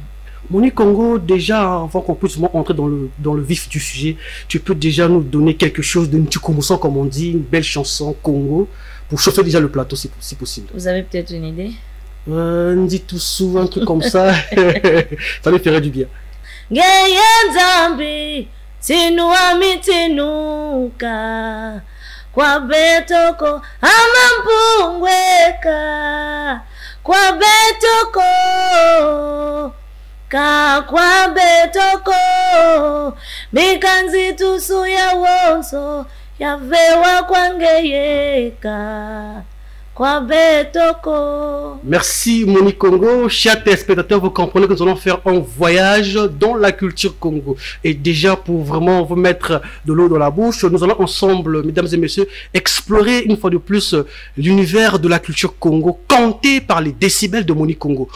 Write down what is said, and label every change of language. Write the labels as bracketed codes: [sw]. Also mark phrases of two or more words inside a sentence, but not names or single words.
[fr] Moni Congo, déjà, avant qu'on puisse entrer dans le vif du sujet, tu peux déjà nous donner quelque chose de Ntikomosan, comme on dit, une belle chanson Congo, pour chauffer déjà le plateau si possible. Vous avez peut-être une idée? On dit tout souvent un truc comme ça, ça lui ferait du bien. [kg] Kwa betoko amambungweka kwa betoko kwa betoko mikanzi tusu ya wonso ya vewa kwangeyeka kwa betoko. [fr] Merci Moni Congo. Chers téléspectateurs, vous comprenez que nous allons faire un voyage dans la culture Congo. Et déjà, pour vraiment vous mettre de l'eau dans la bouche, nous allons ensemble, mesdames et messieurs, explorer une fois de plus l'univers de la culture Congo, canté par les décibels de Moni Congo.